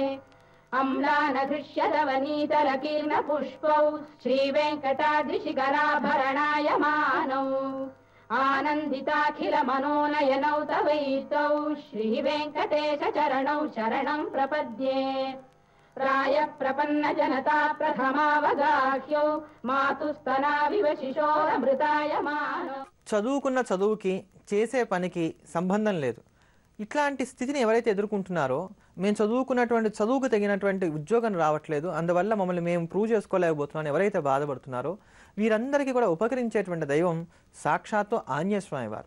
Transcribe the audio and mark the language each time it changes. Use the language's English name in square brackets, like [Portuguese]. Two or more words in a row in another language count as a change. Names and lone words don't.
[Sanskrit] अम्लानघृष्यदवनीतलकीर्णपुष्पौ श्रीवेङ्कटाद्रिशिखराभरणायमानौ आनन्दिताखिल मनोनयनौ तवैतौ श्रीवेङ्कटेश चरणौ शरणं प्रपद्ये प्रायः प्रपन्न जनता प्रथमावगाह्यौ मातुस्तनाविव शिशोरमृतायमानौ [Telugu] చదువుకున్న చదువుకి చేసే పనికి సంబంధం లేదు. ఇట్లాంటి స్థితిని ఎవరైతే ఎదుర్కొంటున్నారో, మేము చదువుకున్నటువంటి చదువుకు తగినటువంటి ఉద్యోగం రావట్లేదు, అందువల్ల మమ్మల్ని మేము ప్రూవ్ చేసుకోలేకపోతున్నాం ఎవరైతే బాధపడుతున్నారో వీరందరికీ కూడా ఉపకరించేటువంటి దైవం సాక్షాత్తు ఆంజనేయ స్వామి వారు.